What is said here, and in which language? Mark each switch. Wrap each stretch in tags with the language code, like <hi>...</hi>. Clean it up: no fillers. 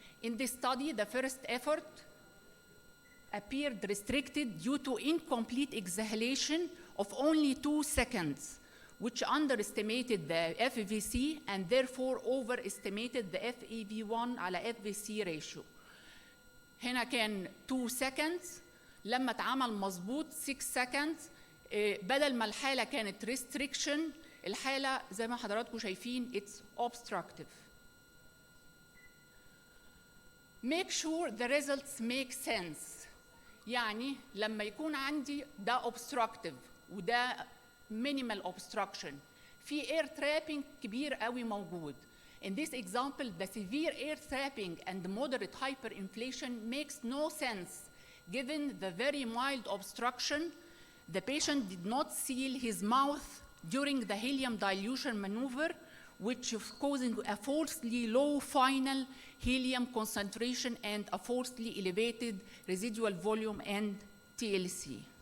<en>In this study, the first effort appeared restricted due to incomplete exhalation of only 2 seconds, which underestimated the FVC and therefore overestimated the FEV1 على FVC ratio.</en> <ar>هنا كان 2 seconds، لما اتعمل مظبوط 6 seconds، بدل ما الحالة كانت restriction، الحالة زي ما حضراتكم شايفين</ar> <en>it's obstructive. Make sure the results make sense.</en> <ar>يعني لما يكون عندي ده obstructive وده minimal obstruction في air trapping كبير قوي موجود.</ar> <en>In this example, the severe air trapping and moderate hyperinflation makes no sense given the very mild obstruction. The patient did not seal his mouth during the helium dilution maneuver, which is causing a falsely low final helium concentration and a falsely elevated residual volume and TLC.</en>